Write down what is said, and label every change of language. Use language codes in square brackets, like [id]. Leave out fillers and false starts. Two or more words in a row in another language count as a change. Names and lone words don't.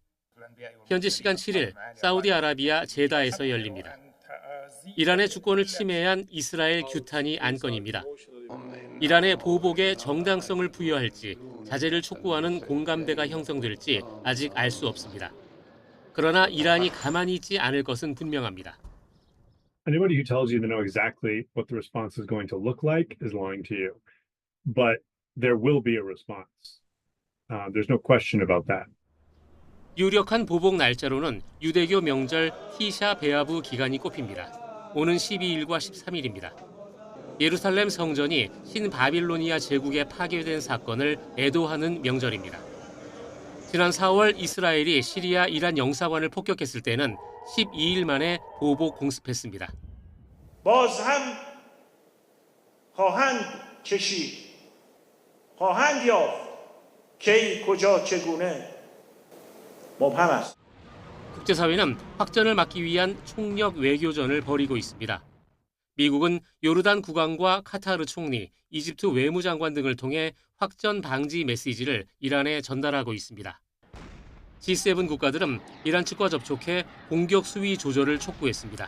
[ko] 현지 시간 7일 사우디아라비아 제다에서 열립니다. 이란의 주권을 침해한 이스라엘 규탄이 안건입니다. 이란의 보복에 정당성을 부여할지 자제를 촉구하는 공감대가 형성될지 아직 알 수 없습니다. 그러나 이란이 가만히 있지 않을 것은 분명합니다. [en] Anybody who tells you they know exactly what the response is going to look like is lying to you. But there will be a response. There's no question about that. [ko] 유력한 보복 날짜로는 유대교 명절 티샤 베아브 기간이 꼽힙니다. 오는 12일과 13일입니다. 예루살렘 성전이 신바빌로니아 제국에 파괴된 사건을 애도하는 명절입니다. 지난 4월 이스라엘이 시리아 이란 영사관을 폭격했을 때는 12일 만에 보복 공습했습니다. [fa] باز هم خواهند کشید خواهند یافت کی کجا چگونه مبهم است. [ko] 국제사회는 확전을 막기 위한 총력 외교전을 벌이고 있습니다. 미국은 요르단 국왕과 카타르 총리, 이집트 외무장관 등을 통해 확전 방지 메시지를 이란에 전달하고 있습니다. G7 국가들은 이란 측과 접촉해 공격 수위 조절을 촉구했습니다.